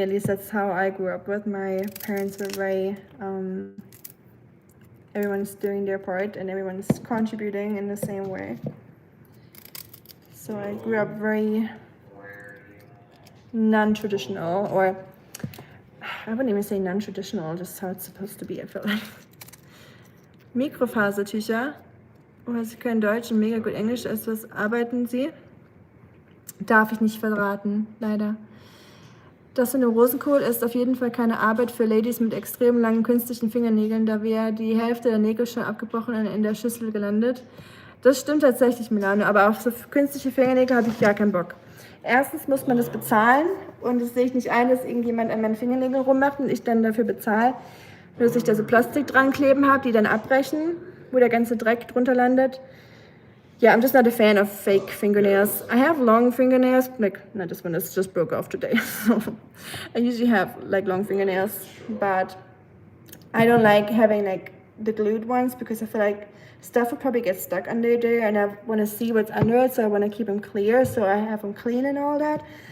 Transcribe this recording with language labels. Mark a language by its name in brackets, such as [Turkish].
[English] At least that's how I grew up with. My parents were very, everyone's doing their part and everyone's contributing in the same way. So I grew up very non-traditional, or I wouldn't even say non-traditional, just how it's supposed to be, I feel like. [German] Mikrofasertücher. Oh, Sie können Deutsch und mega gut Englisch. Als was arbeiten Sie? Darf ich nicht verraten, leider. Das für eine Rosenkohl ist auf jeden Fall keine Arbeit für Ladies mit extrem langen künstlichen Fingernägeln, da wäre die Hälfte der Nägel schon abgebrochen und in der Schüssel gelandet. Das stimmt tatsächlich, Milano, aber auf so künstliche Fingernägel habe ich gar keinen Bock. Erstens muss man das bezahlen und das sehe ich nicht ein, dass irgendjemand an meinen Fingernägeln rummacht und ich dann dafür bezahle, dass ich da so Plastik dran kleben habe, die dann abbrechen, wo der ganze Dreck drunter landet. [English] Yeah, I'm just not a fan of fake fingernails. I have long fingernails, like, not this one, this just broke off today. So I usually have like long fingernails, but I don't like having like the glued ones because I feel like stuff will probably get stuck under there and I want to see what's under it, so I want to keep them clear, so I have them clean and all that.